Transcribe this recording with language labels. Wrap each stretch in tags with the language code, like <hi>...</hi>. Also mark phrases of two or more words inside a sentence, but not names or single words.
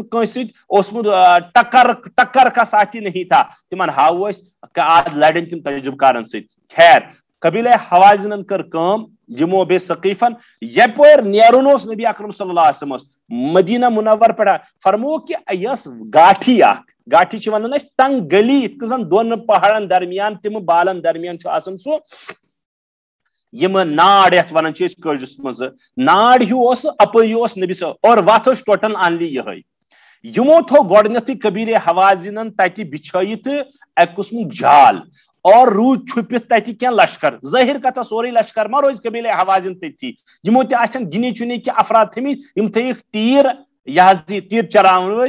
<ks>کٲنٛسہِ سۭتۍ اوسمُت</ks> <ur>ٹکر کا ساتھی نہیں تھا</ur> <ks>تِمن ہاوو أسۍ آز لڑن تِم تجربہٕ کارن سۭتۍ خیر قبیلے حوازنن کٔر کٲم یِمو بیٚیہِ ثقیفن یپٲرۍ نیرُن اوس نبی اکرم</ks> <ar>صلی اللہ علیہ وسلم</ar> <ks>مدینہ منور پٮ۪ٹھ فرمووُکھ کہِ یہِ ٲس گاٹھی اکھ گاٹھی چھِ ونان أسۍ تنگ گلی یِتھ کٔنۍ زن دۄن پہاڑن درمیان تِمہٕ بالن درمیان چھُ آسان سُہ یِم ناڑ یتھ ونان چھِ أسۍ کٲشرِس منٛز ناڑ ہیوٗ اوس اپٲری اوس نبی صٲب اور وتھ ٲس ٹوٹل آنلی یِہے یِمو تھوٚو گۄڈٕنیتھٕے قبیلے حوازنن تتہِ بِچھٲیِتھ اکہِ قٕسمُک جال اور روٗد چھُپِتھ تتہِ کینٛہہ لشکر ظٲہر کتھا سورُے لشکر ما روزِ قبیلے حوازن تٔتھی یِمو تہِ آسن گِنی چُنی کینٛہہ افراد تھٲمٕتۍ یِم تھٲیِکھ تیٖر یہِ حظ یہِ تیٖر چلاون وٲلۍ</ks>